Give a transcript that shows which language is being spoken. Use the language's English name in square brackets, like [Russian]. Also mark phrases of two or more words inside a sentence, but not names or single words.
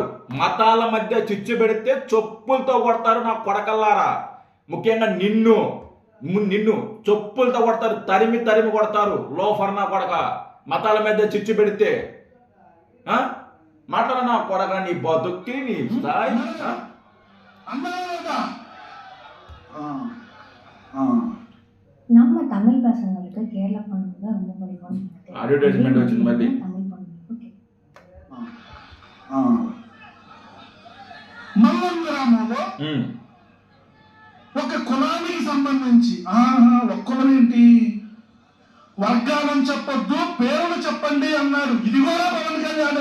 [Telugu] మతాల మధ్య చిచ్చు పెడితే చెప్పులతో కొడతారు నా కొడకల్లారా. ముఖ్యంగా నిన్ను చెప్పులతో కొడతారు, తరిమి కొడతారు. లోఫర్ నా కొడక, మతాల మధ్య చిచ్చు పెడితే మాట్లాడ నా కొడక. నీ బతుక్కి నీ స్థాయి. [Tamil] நம்ம தமிழ் பசங்களுக்கு கேரள பொண்ணுங்க ரொம்ப பிடிக்கும். [Telugu] అడ్వర్టైజ్మెంట్ వచ్చింది మళ్ళీ. [Tamil] தமிழ் பொண்ணு ఓకే. [Telugu] మల్లం గ్రామంలో ఒక కులానికి సంబంధించి ఒక కులం ఏంటి, వర్గాలను చెప్పొద్దు, పేర్లు చెప్పండి అన్నాడు. ఇది కూడా పవన్ కళ్యాణే.